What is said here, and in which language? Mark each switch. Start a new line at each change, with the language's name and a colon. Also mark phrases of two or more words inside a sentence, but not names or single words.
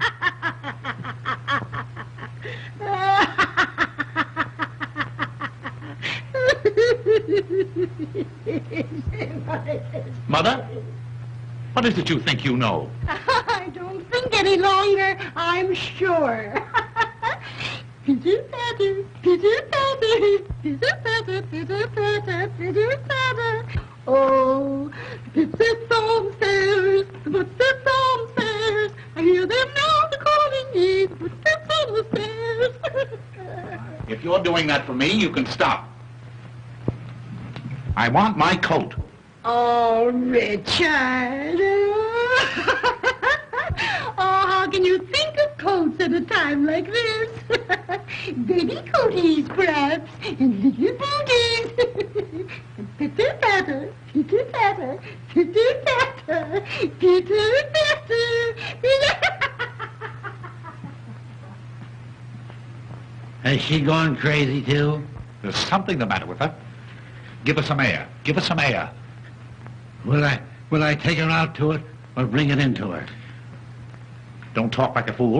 English: Mother? What is it you think you know? I don't think any longer, I'm sure. Pitter-patter, pitter-patter, pitter-patter, pitter-patter, pitter-patter. Oh, the footsteps downstairs, the footsteps downstairs. I hear them now, they're calling me, the footsteps on the stairs. If you're doing that for me, you can stop. I want my coat. Oh, Richard. Oh, how can you think of coats at a time like this? Baby coaties, perhaps, and little booties. Pitter-patter, pitter-patter, pitter-patter, pitter-patter. Has she gone crazy, too? There's something the matter with her. Give her some air. Give her some air. Will I take her out to it or bring it into her? Don't talk like a fool.